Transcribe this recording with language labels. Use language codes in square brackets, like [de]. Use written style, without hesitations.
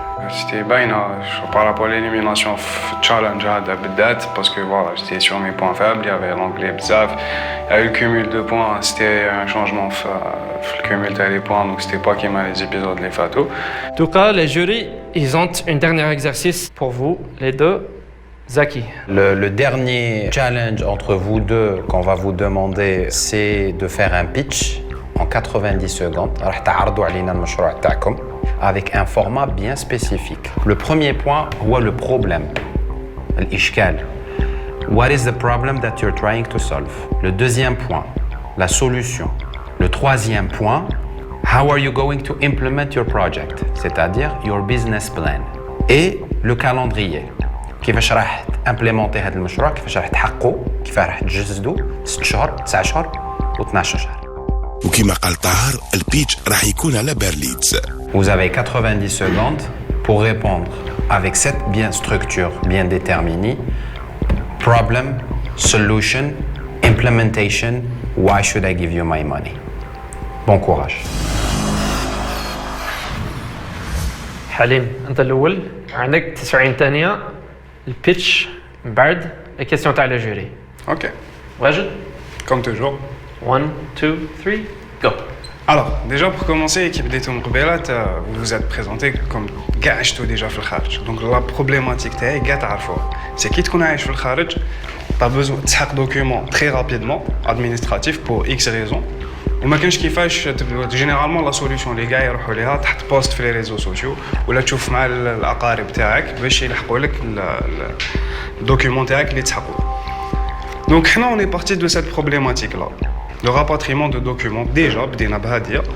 [fr] C'était باينة par rapport à l'élimination [ar] في التشالنج هذا بالذات [fr] parce que voilà, j'étais sur mes points faibles, il y avait l'anglais بزاف, il y a eu le cumul de points, c'était un changement في le cumul des points, donc c'était pas comme les épisodes les fatos. En tout cas, les jurys, ils ont un dernier exercice pour vous, les deux. Zaki. Le dernier challenge entre vous deux qu'on va vous demander, c'est de faire un pitch en 90 secondes. [ar] راح تعرضوا علينا المشروع تاعكم [fr] avec un format bien spécifique. Le premier point, هو le problème, الإشكال. [en] What is the problem that you're trying to solve? [fr] Le deuxième point, la solution. Le troisième point, [en] how are you going to implement your project? [fr] C'est-à-dire [en] your business plan. [fr] Et le calendrier. [ar] كيفاش راح امبليمونتي هذا المشروع، كيفاش راح تحققوا، كيفاش راح تجسدوا 6 شهور 9 شهور و12 شهر. وكما قال طاهر البيتش راح يكون على بيرليتز. [fr] Vous avez 90 secondes pour répondre avec cette structure bien déterminée. [en] Problem, solution, implementation, why should I give you my money? [fr] Bon courage. [ar] حليم انت الاول، عندك 90 ثانيه البيتش من بعد الكيستيون تاع الجوري. [en] Ok, [ar] واجد؟ [fr] comme toujours. [en] 1 2 3 go. [fr] Alors, déjà pour commencer, équipe des Toum Rebellat, vous vous êtes présenté comme Gaëchto déjà [ar] في الخارج. [fr] Donc la problématique [ar] تاعي قاع تعرفوها. [fr] C'est [ar] كي تكون عايش في الخارج، [fr] t'as besoin تسحق document très rapidement administratif pour X raisons. [ar] وما كانش كيفاش جينيرالمون لا سوليوشن اللي كاع يروحوا ليها تحت بوست في لي ريزو سوسيو ولا تشوف مع الاقارب تاعك باش يلحقوا لك الدوكيومون تاعك اللي تسحقوا. دونك حنا اون اي بارتي دو سيت بروبليماتيك لا [fr] le rapatriement de documents [ar] déjà بدينا بهاديه.